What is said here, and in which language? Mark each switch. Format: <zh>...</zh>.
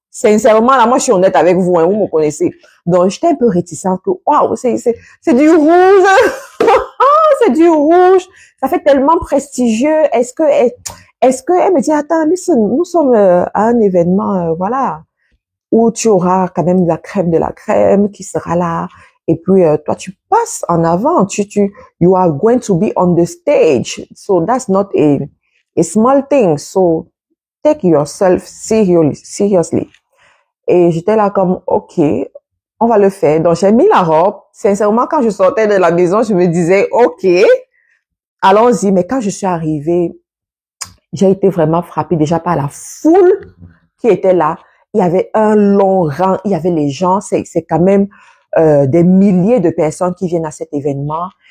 <fr>Sincèrement, là, moi, je suis honnête avec vous, hein, vous me connaissez. Donc, j'étais un peu réticente que, waouh, c'est du rouge. C'est du rouge. Ça fait tellement prestigieux. Est-ce que elle me dit, attends, nous sommes à un événement, voilà, où tu auras quand même la crème de la crème qui sera là. Et puis, toi, tu passes en avant.</fr> <en>You are going to be on the stage. So that's not a small thing. So take yourself seriously.</en> <fr>Et j'étais là comme, OK, on va le faire. Donc, j'ai mis la robe. Sincèrement, quand je sortais de la maison, je me disais, OK, allons-y. Mais quand je suis arrivée, j'ai été vraiment frappée déjà par la foule qui était là. Il y avait un long rang. Il y avait les gens. C'est quand même des milliers de personnes qui viennent à cet événement.</fr>